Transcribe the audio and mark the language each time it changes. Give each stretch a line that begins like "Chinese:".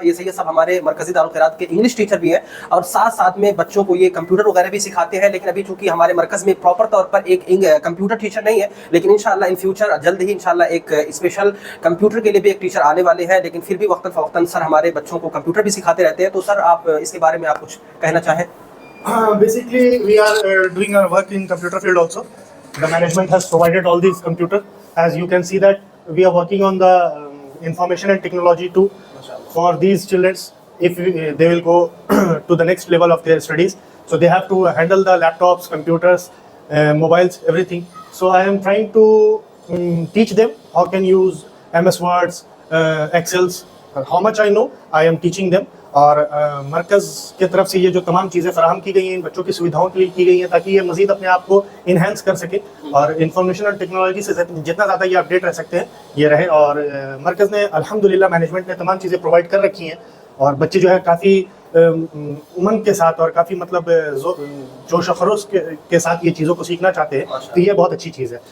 Hindi: ये सैयद साहब हमारे मरकज़ी दारुल क़िराअत के इंग्लिश टीचर भी हैं और साथ साथ में बच्चों को ये कंप्यूटर वगैरह भी सिखाते हैं। लेकिन अभी चूंकि हमारे मरकज़ में प्रॉपर तौर पर एक कंप्यूटर टीचर नहीं है, लेकिन इंशाअल्लाह इन फ्यूचर जल्द ही इंशाअल्लाह एक स्पेशल कंप्यूटर के लिए भी एक टीचर आने वाले हैं। लेकिन फिर भी वक्तन फ़वक्तन सर हमारे बच्चों को कंप्यूटर भी सिखाते रहते हैं। तो सर, आप इसके बारे में आप कुछ कहना चाहें?
English: Basically, we are doing our work in computer field also. The management has provided all these computers. As you can see that we are working on the information and technology too for these children. If they will go to the next level of their studies, so they have to handle the laptops, computers, mobiles, everything. So I am trying to teach them how can use MS Words, Excels. How much I know, I am teaching them.
Hindi: और मरकज़ की तरफ से ये जो तमाम चीज़ें फराहम की गई हैं इन बच्चों की सुविधाओं के लिए की गई हैं ताकि ये मज़ीद अपने आप को इन्हेंस कर सके और इंफॉर्मेशन और टेक्नोलॉजी से जितना ज़्यादा ये अपडेट रह सकते हैं ये रहे। और मरकज़ ने अल्हम्दुलिल्लाह मैनेजमेंट ने तमाम चीज़ें प्रोवाइड कर रखी हैं और बच्चे जो है काफ़ी उमंग के साथ और काफ़ी मतलब जोश खरोश के साथ ये चीज़ों को सीखना चाहते हैं। तो ये बहुत अच्छी चीज़ है।